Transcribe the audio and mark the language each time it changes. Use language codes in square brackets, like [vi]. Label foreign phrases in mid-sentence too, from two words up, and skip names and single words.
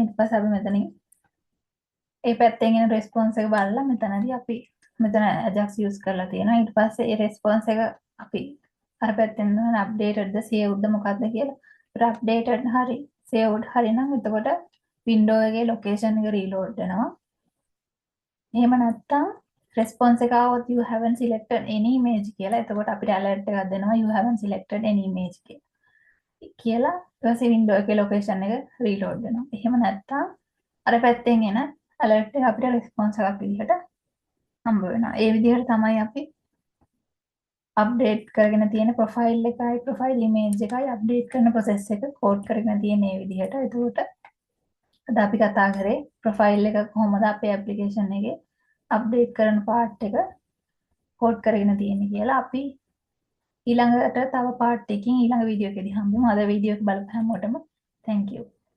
[si] ඊට පස්සේ අපි මෙතනින් ඒ පැත්තෙන් එන රෙස්පොන්ස් එක බලලා මෙතනදී අපි මෙතන ajax use කරලා තියෙනවා. ඊට පස්සේ ඒ රෙස්පොන්ස් එක අපි අර පැත්තෙන් යන updated ද saved ද මොකක්ද කියලා. ඒක updated හරි saved හරි නම් එතකොට window එකේ location එක reload වෙනවා. එහෙම නැත්නම් response එක આવොත් [en] you haven't selected any image [si] කියලා. එතකොට අපිට alert එකක් දෙනවා [en] you haven't selected any image [si] කියලා. ඊට පස්සේ window එකේ location එක reload වෙනවා. එහෙම නැත්නම් අර පැත්තෙන් එන alert එක අපිට response එකක් විදිහට හම්බ වෙනවා. ඒ විදිහට තමයි අපි අප්ඩේට් කරගෙන තියෙන ප්‍රොෆයිල් එකයි [en] profile image [si] එකයි අප්ඩේට් කරන process එක කෝඩ් කරගෙන තියෙන මේ විදිහට. එතකොට අද අපි කතා කරේ ප්‍රොෆයිල් එක කොහොමද අපේ ඇප්ලිකේෂන් එකේ අප්ඩේට් කරන පාර්ට් එක කෝඩ් කරගෙන තියෙන්නේ කියලා. අපි ඊළඟට තව පාර්ට් එකකින් ඊළඟ වීඩියෝ එකේදී හම්බෙමු. අද වීඩියෝ එක බලපු හැමෝටම [en] thank you.